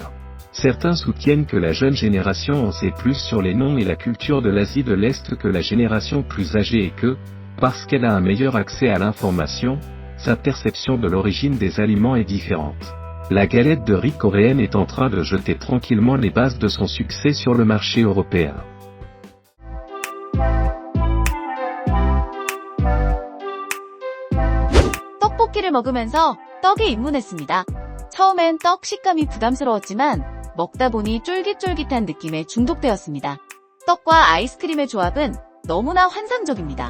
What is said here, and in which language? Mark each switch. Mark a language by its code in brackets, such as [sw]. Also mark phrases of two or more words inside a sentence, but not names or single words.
[fr] Certains soutiennent que la jeune génération en sait plus sur les noms et la culture de l'Asie de l'Est que la génération plus âgée et que, parce qu'elle a un meilleur accès à l'information, sa perception de l'origine des aliments est différente. La galette de riz coréenne est en train de jeter tranquillement les bases de son succès sur le marché européen. [ko] 떡볶이를 먹으면서 떡에 입문했습니다. 처음엔 떡 식감이 부담스러웠지만 먹다 보니 쫄깃쫄깃한 느낌에 중독되었습니다. 떡과 아이스크림의 조합은 너무나 환상적입니다.